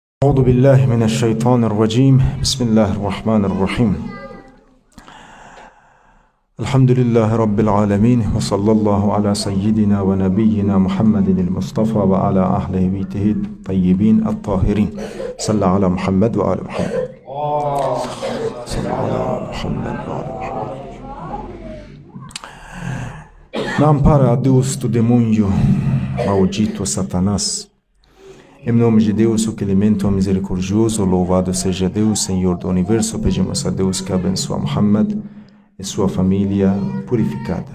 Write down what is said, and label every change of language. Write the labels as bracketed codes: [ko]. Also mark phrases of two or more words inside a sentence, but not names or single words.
[ar] أعوذ بالله من الشيطان الرجيم بسم الله الرحمن الرحيم الحمد لله رب العالمين وصلى الله على سيدنا ونبينا محمد المصطفى وعلى أهل بيته الطيبين الطاهرين صلى على محمد وعلى محمد صلى على محمد وعلى محمد. [pt] Na ampara a Deus do demônio maldito Satanás. Em nome de Deus, o clemente, o misericordioso, louvado seja Deus, Senhor do Universo, pedimos a Deus que abençoe Muhammad e sua família purificada.